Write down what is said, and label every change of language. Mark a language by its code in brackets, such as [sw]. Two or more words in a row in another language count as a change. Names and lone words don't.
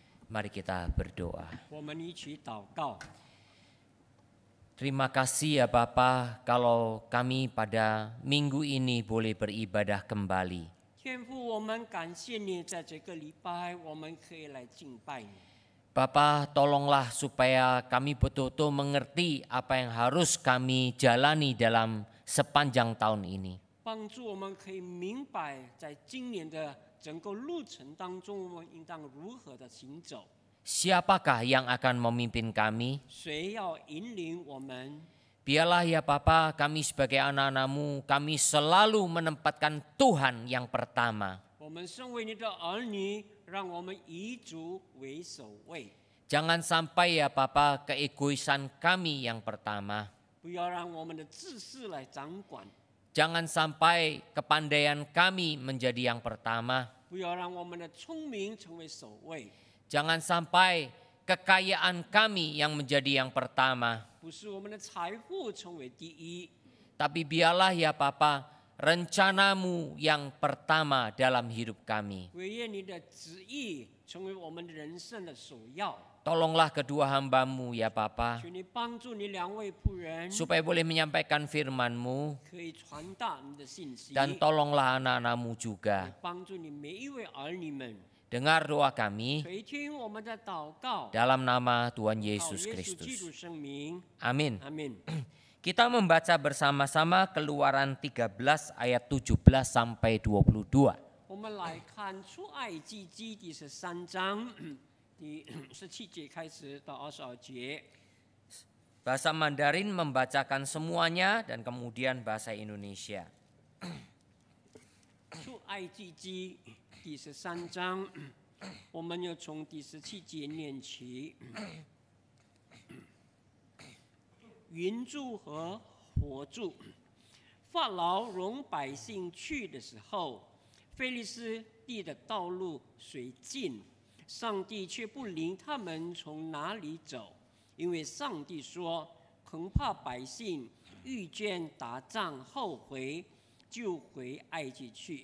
[id] Mari kita berdoa. [zh] 我们一起祷告。 [id] Terima kasih ya Bapa kalau kami pada minggu ini boleh beribadah kembali. [zh] 天父，我们感谢你，在这个礼拜，我们可以来敬拜你。 [id] Bapa, tolonglah supaya kami betul-betul mengerti apa yang harus kami jalani dalam sepanjang tahun ini. [zh] 帮助我们可以明白，在今年的整个路程当中，我们应当如何的行走。 [id] Siapakah yang akan memimpin kami? [zh] 谁要引领我们？ [id] Biarlah ya Bapa, kami sebagai anak-anak-Mu, kami selalu menempatkan Tuhan yang pertama. [zh] 我们身为你的儿女，让我们以主为首位， [id] Jangan sampai ya Bapa keegoisan kami yang pertama. [zh] 不要让我们的自私来掌管， [id] Jangan sampai kepandaian kami menjadi yang pertama. [zh] 不要让我们的聪明成为首位， [id] Jangan sampai kekayaan kami yang menjadi yang pertama. [zh] 不是我们的财富成为第一。 [id] Tapi biarlah ya Bapa, rencana-Mu yang pertama dalam hidup kami. [zh] 惟愿你的旨意成为我们的人生的首要。 [id] Tolonglah kedua hamba-Mu ya Bapa, [zh] 求你帮助你两位仆人， [id] supaya boleh menyampaikan firman-Mu. [zh] 可以传达你的信息， [id] Dan tolonglah anak-anak-Mu [zh] 也 [id] juga. [zh] 帮助你每一位儿女们。 [id] Dengar doa kami [zh] 垂听我们的祷告， [id] dalam nama Tuhan [zh] 靠 [id] Yesus [zh] 耶稣基督 [id] Kristus. [zh] 圣名， [id] Amin. [zh] 阿门。 [id] Kita membaca bersama-sama Keluaran 13 ayat 17 sampai 22. [zh] 我们来看出埃及记第13章第17节开始到22节。 [id] Bahasa Mandarin membacakan semuanya dan kemudian bahasa Indonesia. [zh] 出埃及记第13章，我们要从第17节念起。云柱和火柱，法老容百姓去的时候，非利士地的道路虽近，上帝却不领他们从哪里走，因为上帝说，恐怕百姓遇见打仗后悔，就回埃及去。